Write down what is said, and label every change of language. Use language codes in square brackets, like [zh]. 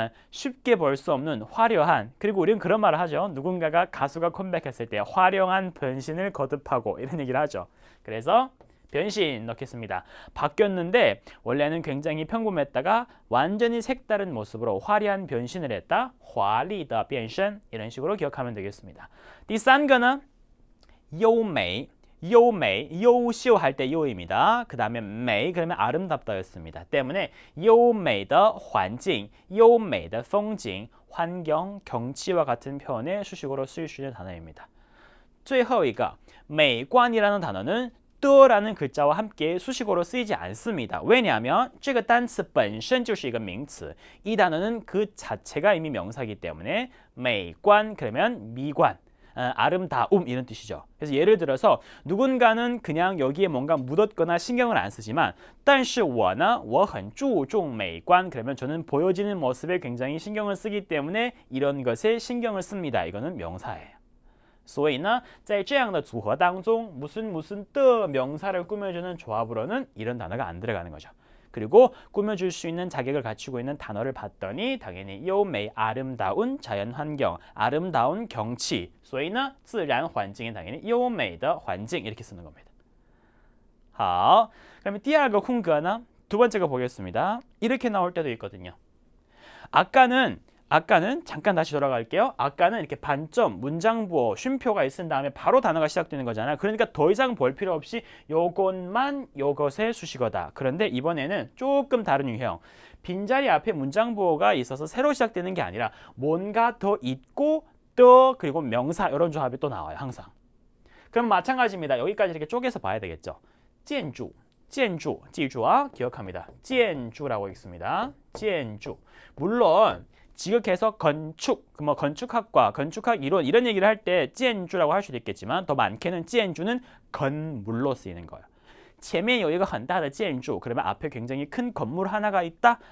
[ko] 쉽게 볼 수 없는 화려한. 그리고 우리는 그런 말을 하죠. 누군가가 가수가 컴백했을 때 화려한 변신을 거듭하고 이런 얘기를 하죠. 그래서 변신 넣겠습니다. 바뀌었는데 원래는 굉장히 평범했다가 완전히 색다른 모습으로 화려한 변신을 했다. [zh] 华丽的变身 [ko] 이런 식으로 기억하면 되겠습니다. [zh] 第三个呢, 优美. [ko] 优美, 优秀할 때优입니다. 그 다음에 美 그러면 아름답다였습니다. 때문에 [zh] 优美的环境, 优美的风景, [ko] 환경, 경치와 같은 표현의 수식어로 쓰일 수 있는 단어입니다. [zh] 最后一个, [ko] 美观이라는 단어는 的라는 글자와 함께 수식어로 쓰이지 않습니다. 왜냐하면 [zh] 这个单词本身就是一个名词. [ko] 이 단어는 그 자체가 이미 명사이기 때문에 美观 그러면 미관, 아름다움 이런 뜻이죠. 그래서 예를 들어서 누군가는 그냥 여기에 뭔가 묻었거나 신경을 안 쓰지만 [zh] 但是我呢,我很注重美观 [ko] 그러면 저는 보여지는 모습에 굉장히 신경을 쓰기 때문에 이런 것에 신경을 씁니다. 이거는 명사예요. [zh] 所以呢,在这样的组合当中 [ko] 무슨的 명사를 꾸며주는 조합으로는 이런 단어가 안 들어가는 거죠. 그리고 꾸며줄 수 있는 자격을 갖추고 있는 단어를 봤더니 당연히 优美 아름다운 자연환경, 아름다운 경치. [zh] 所以呢, [ko] 自然环境 당연히 优美的环境 이렇게 쓰는 겁니다. 好, 그러면 [zh] 第二个空格呢, [ko] 두 번째 거 보겠습니다. 이렇게 나올 때도 있거든요. 아까는 잠깐 다시 돌아갈게요. 아까는 이렇게 반점, 문장부호, 쉼표가 있은 다음에 바로 단어가 시작되는 거잖아요. 그러니까 더 이상 볼 필요 없이 요것만 요것의 수식어다. 그런데 이번에는 조금 다른 유형. 빈자리 앞에 문장부호가 있어서 새로 시작되는 게 아니라 뭔가 더 있고 더 그리고 명사 이런 조합이 또 나와요. 항상. 그럼 마찬가지입니다. 여기까지 이렇게 쪼개서 봐야 되겠죠. [zh] 建筑, 建筑, 记住啊, [ko] 기억합니다. 建筑라고 있습니다. 建筑. 물론 지극해서 건축, 뭐 건축학과, 건축학 이론 이런 얘기를 할 때 建筑라고 할 수도 있겠지만 더 많게는 建筑는 건물로 쓰이는 거예요. [zh] 前面有一个很大的建筑 [ko] 그러면 앞에 굉장히 큰 건물 하나가 있다.